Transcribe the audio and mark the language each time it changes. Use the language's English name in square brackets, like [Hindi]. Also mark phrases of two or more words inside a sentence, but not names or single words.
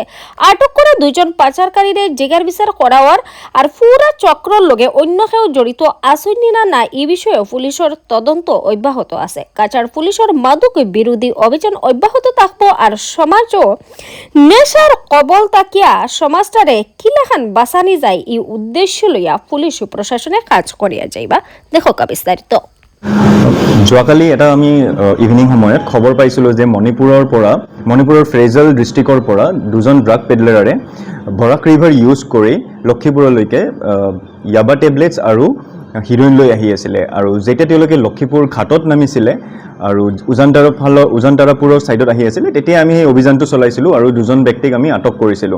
[Sylheti] আটক করা দুইজন পাচারকারীরে জিজ্ঞার বিচার করার আর পুরা চক্রর লগে অন্য কেউ জড়িত আসেনি না এই বিষয়ে পুলিশের তদন্ত অব্যাহত আছে। কাছাড় পুলিশের মাদক বিরোধী অভিযান অব্যাহত থাকবো আর সমাজও নেশার কবল তাকিয়া সমাজটারে কিলাখান বাঁচানি যায় এই উদ্দেশ্য লইয়া পুলিশ প্রশাসনে কাজ করিয়া যাইবা। দেখো বিস্তারিত। [Assamese] যোৱাকালি এটা আমি ইভিনিং সময়ত খবৰ পাইছিলোঁ যে মণিপুৰৰ ফ্ৰেজেল ডিষ্ট্ৰিক্টৰ পৰা দুজন [English] drug peddlers [Assamese] বৰাক ৰিভাৰ ইউজ কৰি লক্ষীপুৰলৈকে ইয়াবা টেবলেটছ আৰু হিৰ'ইন লৈ আহি আছিলে। আৰু যেতিয়া তেওঁলোকে লক্ষীপুৰ ঘাটত নামিছিলে আৰু উজানতাৰাপুৰৰ ছাইডত আহি আছিলে, তেতিয়া আমি সেই অভিযানটো চলাইছিলোঁ আৰু দুজন ব্যক্তিক আমি আটক কৰিছিলোঁ।